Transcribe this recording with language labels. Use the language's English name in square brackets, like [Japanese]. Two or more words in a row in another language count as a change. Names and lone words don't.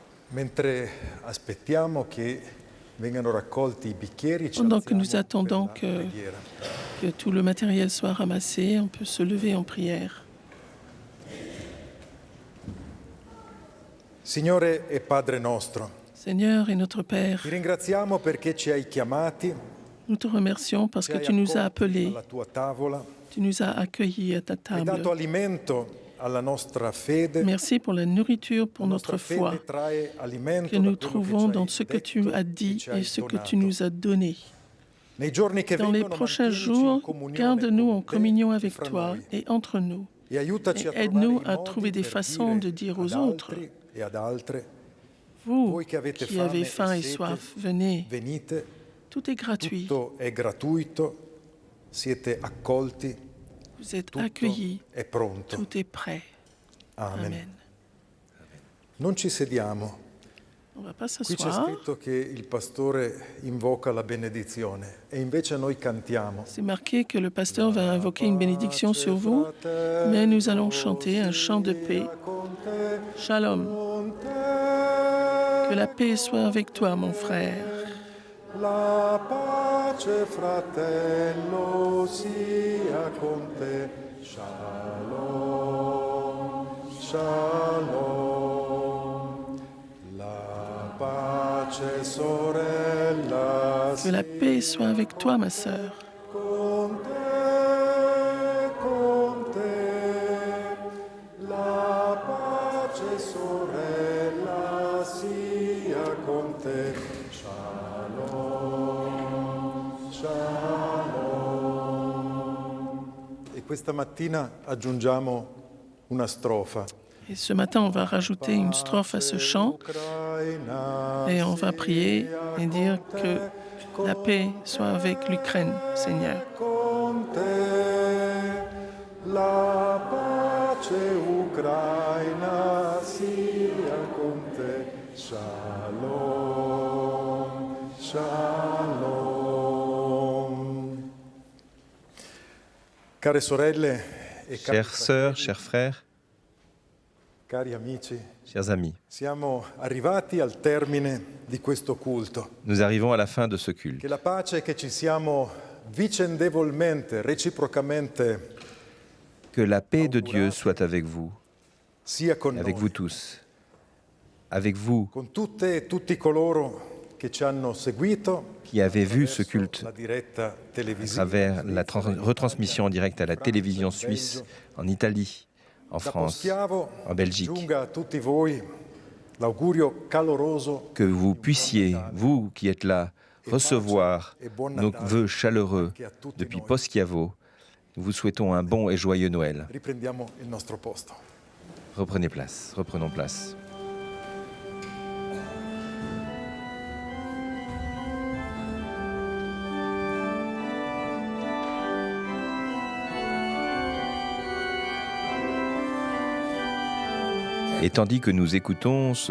[Italian] Mentre aspettiamo che vengano raccolti i bicchieri, ci [French] Pendant que [Italian] alziamo [French] nous attendons [Italian] per la preghiera. [French] que tout le matériel soit ramassé, on peut se lever en prière. [Italian] Signore e Padre nostro, [French] Seigneur et notre Père, [Italian] ti ringraziamo perché ci hai chiamati, [French] nous te remercions parce [Italian] ci [French] que [Italian] hai [French] tu nous as [Italian] accolti [French] appelés, [Italian] alla tua tavola, [French] tu nous as accueillis à ta [Italian] hai dato [French] table. [Italian] alimento alla nostra fede. [French] Merci pour la nourriture, pour [Italian] La [French] notre [Italian] nostra [French] foi [Italian] fede trae alimento [French] que [Italian] da [French] nous [Italian] quello [French] trouvons [Italian] che [French] dans [Italian] ci [French] ce [Italian] hai [French] que tu [Italian] detto [French] as [Italian] e [French] dit [Italian] ci hai [French] et ce que [Italian] donato. [French] tu nous as donné. [Italian] Nei giorni che [French] Dans les [Italian] vengono, [French] prochains [Italian] mantienici in [French] jours, [Italian] comunione [French] garde-nous [Italian] con [French] en [Italian] te [French] communion [Italian] e [French] avec [Italian] fra [French] toi [Italian] noi. [French] et entre nous. [Italian] E aiutaci [French] Et [Italian] a trovare [French] aide-nous [Italian] i [French] à [Italian] modi [French] trouver des [Italian] per [French] façons de [Italian] dire [French] dire aux [Italian] ad [French] autres, [Italian] altri e ad altre: [French] vous [Italian] voi che avete [French] qui avez [Italian] fame [French] faim [Italian] e [French] et [Italian] sete, [French] soif, venez. [Italian] venite, [French] Tout est gratuit. [Italian] tutto è gratuito, siete accolti, [French] Vous êtes [Italian] tutto [French] accueillis. [Italian] è pronto. [French] Tout est prêt. [Italian] Amen. [French] Amen. [Italian] Non ci sediamo. [French] On ne va pas [Italian] Qui c'è [French] s'asseoir. [Italian] scritto che il pastore invoca la benedizione e invece noi cantiamo. [French] C'est marqué que le pasteur va invoquer une bénédiction sur vous, mais nous allons chanter un chant de paix. Shalom. Que la paix soit avec toi, mon frère. [Italian] La pace fratello sia con te. [Hebrew] Shalom, shalom. [Italian] La pace sorella [French] Que la paix soit avec toi, ma sœur. [Italian] con te, la pace sorella sia con te. [Hebrew] Shalom, shalom. [Italian] E questa mattina aggiungiamo una strofa. [French] Et ce matin, on va rajouter une strophe à ce chant et on va prier et dire que la paix soit avec l'Ukraine, Seigneur. [Italian] Con te, la pace ucraina sia con te. [Hebrew] Shalom, shalom. [Italian] Care sorelle e cari [French] Chères sœurs, chers frères, [Italian] cari amici, [French] chers amis, [Italian] siamo arrivati al termine di questo culto. [French] nous arrivons à la fin de ce culte. [Italian] Che la pace che ci siamo vicendevolmente, reciprocamente [French] Que la paix de Dieu soit avec vous, [Italian] sia con [French] avec [Italian] noi, [French] vous tous, avec vous [Italian] con tutte e tutti coloro che ci hanno seguito [French] qui avez vu ce culte [Italian] la diretta [French] à [Italian] televisiva, [French] travers la retransmission en direct à la télévision suisse, en Italie, en [Italian] da [French] France, [Italian] Poschiavo, [French] en Belgique. [Italian] giunga a tutti voi l'augurio caloroso [French] Que vous puissiez, vous qui êtes là, recevoir nos vœux chaleureux depuis Poschiavo. Nous vous souhaitons un bon et joyeux Noël. [Italian] riprendiamo il nostro posto. [French] Reprenez place, reprenons place. Et tandis que nous écoutons ce